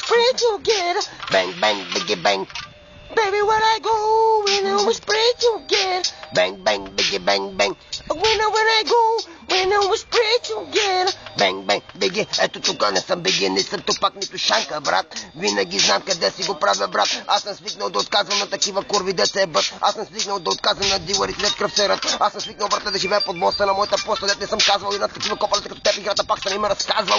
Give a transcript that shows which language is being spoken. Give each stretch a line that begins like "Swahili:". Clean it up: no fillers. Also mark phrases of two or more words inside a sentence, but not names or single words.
English: scream together. Bang, bang, biggie, bang. Baby, when I go, when we spray together. Bang, bang, biggie, bang, bang. When I go, when we spray together. Bang, bang,
Bulgarian: беги, ето тук не съм беги, не съм тупак, нито шанка, брат. Винаги знам къде си го правя, брат. Аз съм свикнал да отказвам на такива курви, да се ебат. Аз съм свикнал да отказвам на дилъри, след кръв се рад. Аз съм свикнал, брат, да живея под моста на моята поста, дет не съм казвал и на такива копалите като теб играта пак съм им разказвал.